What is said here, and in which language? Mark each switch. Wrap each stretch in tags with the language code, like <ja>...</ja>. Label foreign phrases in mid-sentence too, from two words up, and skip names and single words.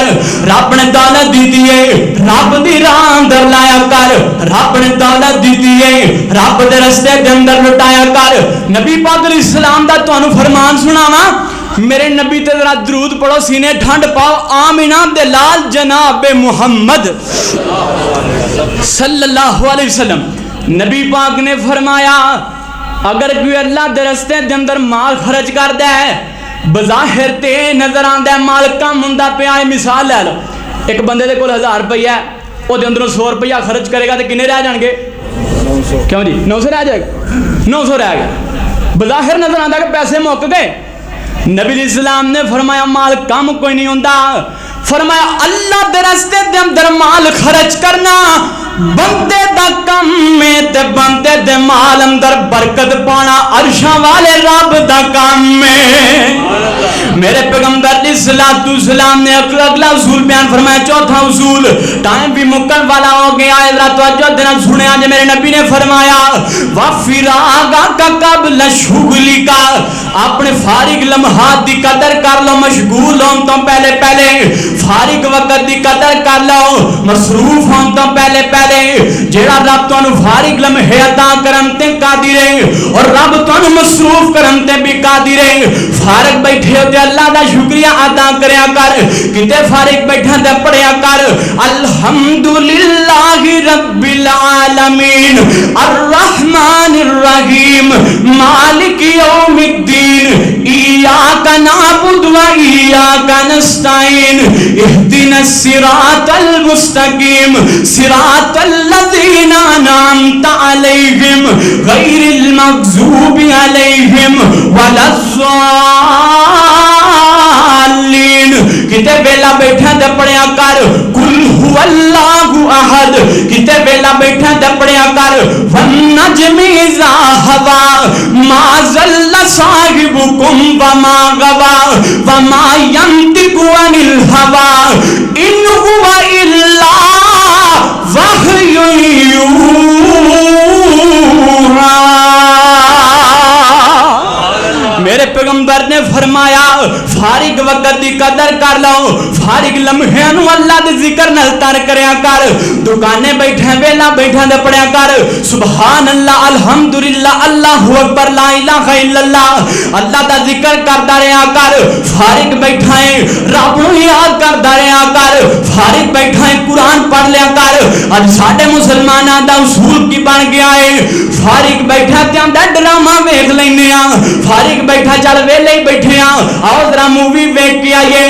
<pa>ਰੱਬ ਨੇ ਦੌਲਤ ਦਿੱਤੀ ਹੈ, ਰੱਬ ਦੀ ਰਾਹ ਅੰਦਰ ਲਾਇਆ ਕਰ। ਰੱਬ ਨੇ ਦੌਲਤ ਦਿੱਤੀ ਹੈ, ਰੱਬ ਦੇ ਰਸਤੇ ਦੇ ਅੰਦਰ ਲੁਟਾਇਆ ਕਰ। ਨਬੀ ਪਾਕ ਇਸਲਾਮ ਦਾ ਤੁਹਾਨੂੰ ਫ਼ਰਮਾਨ ਸੁਣਾਵਾਂ, ਮੇਰੇ ਨਬੀ ਤੇ ਜ਼ਰਾ ਦਰੂਦ ਪੜ੍ਹੋ, ਸੀਨੇ ਠੰਢ ਪਾਓ। ਆਮੀਨਾ ਦੇ ਲਾਲ ਜਨਾਬ ਮੁਹੰਮਦ</pa> <ar>صلى الله عليه وسلم.</ar> <pa>ਨਬੀ ਪਾਕ ਨੇ ਫ਼ਰਮਾਇਆ, ਅਗਰ ਕੋਈ ਅੱਲਾਹ ਦੇ ਰਸਤੇ ਦੇ ਅੰਦਰ ਮਾਲ ਖ਼ਰਚ ਕਰਦਾ ਹੈ, ਬਜ਼ਾਹਿਰ ਤੇ ਨਜ਼ਰ ਆਂਦਾ ਹੈ ਮਾਲ ਕਮ ਹੁੰਦਾ ਪਿਆ ਹੈ। ਮਿਸਾਲ ਲੈ ਲੋ, ਇੱਕ ਬੰਦੇ ਦੇ ਕੋਲ 1000 ਰੁਪਈਆ ਹੈ, ਓਦੇ ਅੰਦਰੋਂ 100 ਰੁਪਈਆ ਖ਼ਰਚ ਕਰੇਗਾ ਤੋ ਕਿੰਨੇ ਰਹਿ ਜਾਣਗੇ? 900। ਕਿਉਂ ਜੀ 900 ਰਹਿ ਜਾਏਗਾ? 900 ਰਹਿ ਗਿਆ। ਬਜ਼ਾਹਿਰ ਨਜ਼ਰ ਆਂਦਾ ਕਿ ਪੈਸੇ ਮੁੱਕ ਗਏ। ਨਬੀ ਇਸਲਾਮ ਨੇ ਫ਼ਰਮਾਇਆ ਮਾਲ ਕਮ ਕੋਈ ਨਹੀਂ ਹੋਤਾ। ਫ਼ਰਮਾਇਆ ਅੱਲਾਹ ਦੇ ਰਸਤੇ ਦੇ ਅੰਦਰ ਮਾਲ ਖ਼ਰਚ ਕਰਨਾ ਬੰਦੇ ਦਾ ਕੰਮ ਮੇਂ, ਤੇ ਬੰਦੇ ਦੇ ਮਾਲ ਅੰਦਰ ਬਰਕਤ ਪਾਣਾ ਅਰਸ਼ਾਂ ਵਾਲੇ ਰੱਬ ਦਾ ਕੰਮ ਮੇਂ। ਮੇਰੇ ਪੈਗ਼ੰਬਰ ਇਸਲਾਮ ਨੇ ਅਗਲਾ ਉਸੂਲ ਬਯਾਨ ਫ਼ਰਮਾਇਆ, ਚੌਥਾ ਉਸੂਲ। ਟਾਈਮ ਭੀ ਮੁੱਕਣ ਵਾਲਾ ਹੋ ਗਿਆ ਹੈ, ਜ਼ਰਾ ਤਵੱਜੋ ਦੇਣਾ ਸੁਣੇ। ਅੱਜ ਮੇਰੇ ਨਬੀ ਨੇ ਫ਼ਰਮਾਇਆ</pa> <ar>وفراغك قبل شغلك,</ar> <pa>ਅਪਣੇ ਫ਼ਾਰਿਗ਼ ਲਮਹਾਤ ਦੀ ਕਦਰ ਕਰ ਲੋ, ਮਸ਼ਗ਼ੂਲ ਹੋਣੇ ਤੋਂ ਪਹਿਲੇ ਪਹਿਲੇ ਫ਼ਾਰਿਗ਼ ਵਕਤ ਦੀ ਕਦਰ ਕਰ ਲੋ, ਮਸਰੂਫ਼ ਹੋਣੇ ਤੋਂ ਪਹਿਲੇ ਪਹਿਲੇ। ਜਿਹੜਾ ਰੱਬ ਤੁਹਾਨੂੰ ਫ਼ਾਰਿਗ਼ ਲਮਹੇ ਅਤਾ ਕਰਨ ਤੇ ਕਾਦਿਰ ਹੈ, ਔਰ ਰੱਬ ਤੁਹਾਨੂੰ ਮਸਰੂਫ਼ ਕਰਨ ਤੇ ਭੀ ਕਾਦਿਰ ਹੈ। ਫ਼ਾਰਿਗ਼ ਬੈਠੇ ਹੋ ਤੇ ਅੱਲਾਹ ਦਾ ਸ਼ੁਕਰੀਆ ਅਦਾ ਕਰਿਆ ਕਰ, ਕਿਤੇ ਫ਼ਾਰਿਗ਼ ਬੈਠਾ ਤੇ ਪੜ੍ਹਿਆ ਕਰ</pa> <ar>الحمد لله رب العالمين الرحمن الرحيم مالك يوم الدين إياك نعبد وإياك نستعين اهدنا الصراط المستقيم صراط الذين أنعمت عليهم غير المغضوب عليهم ولا الضالين.</ar> <pa>ਕਿਤੇ ਵੇਹਲਾ ਬੈਠਾ ਤੇ ਪੜ੍ਹਿਆ ਕਰ</pa> <ar>قل هو الله أحد,</ar> <pa>ਕਿਤੇ ਵੇਹਲਾ ਬੈਠਾ ਤੇ ਪੜ੍ਹਿਆ ਕਰ</pa> <ar>والنجم إذا هوى ما ضل صاحبكم وما غوى وما ينطق عن الهوى إن هو إلا وحي يوحى.</ar> <pa>ਮੇਰੇ ਪੈਗ਼ੰਬਰ ਨੇ ਫ਼ਰਮਾਇਆ ਫ਼ਾਰਿਗ਼ ਵਕਤ ਦੀ ਕਦਰ ਕਰ ਲੋ, ਫ਼ਾਰਿਗ਼ ਲਮਹੇ ਨੂੰ ਅੱਲਾਹ ਦੇ ਜ਼ਿਕਰ ਨਾਲ ਤਰ ਕਰਿਆ ਕਰ। ਦੁਕਾਨੇ ਬੈਠੇ ਵੇਹਲਾ ਬੈਠਾ ਦੇ ਪੜ੍ਹਿਆ ਕਰ</pa> <ar>سبحان الله الحمد لله الله أكبر لا إله إلا الله,</ar> <pa>ਅੱਲਾਹ ਦਾ ਜ਼ਿਕਰ ਕਰਦਾ ਰਿਹਾ ਕਰ। ਫ਼ਾਰਿਗ਼ ਬੈਠਾ ਹੈ ਰੱਬ ਨੂੰ ਯਾਦ ਕਰਦਾ ਰਿਹਾ ਕਰ, ਫ਼ਾਰਿਗ਼ ਬੈਠਾ ਹੈ ਕੁਰਾਨ ਪੜ੍ਹ ਲਿਆ ਕਰ। ਅੱਜ ਸਾਡੇ ਮੁਸਲਮਾਨਾਂ ਦਾ ਉਸੂਲ ਕੀ ਬਣ ਗਿਆ ਹੈ, ਫ਼ਾਰਿਗ਼ ਬੈਠਾ ਤੇ ਆਂਦਾ ਡਰਾਮਾ ਵੇਖ ਲੈਣੇ ਆਂ, ਫ਼ਾਰਿਗ਼ ਬੈਠਾ ਚੱਲ ਵੇਹਲੇ ਹੀ ਬੈਠੇ ਆਂ, ਆਓ ਜ਼ਰਾ ਮੂਵੀ ਵੇਖ ਕੇ ਆਈਏ।</pa>